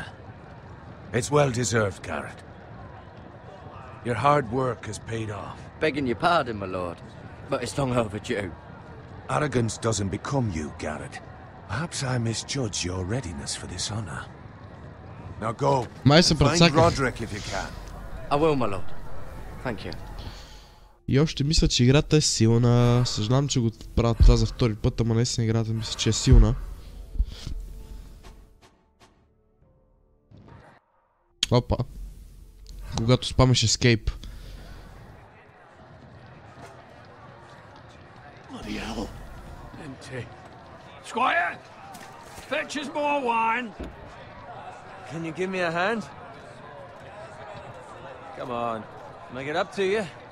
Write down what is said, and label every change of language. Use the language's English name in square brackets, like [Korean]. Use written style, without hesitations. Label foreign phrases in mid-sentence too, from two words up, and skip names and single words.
[English] It's well deserved, Garrett. Your hard work has paid off. Begging your pardon, my lord, but it's long overdue. Arrogance doesn't become you, Garrett. Perhaps I misjudge your readiness for this honor. Now go. [Bulgarian] Май се [English] Find [Bulgarian] прецаках. [English] Roderick if you can. I will, my lord. Thank you. [Bulgarian] И още мисля, че играта е силна. Съжалявам, че го правя това за втори път, ама наистина играта мисля, че е силна. Опа. Когато спамеш Escape. [English] Bloody hell. Empty. Squire! Fetch us more wine. Can you give me a hand? Come on, make it up to you.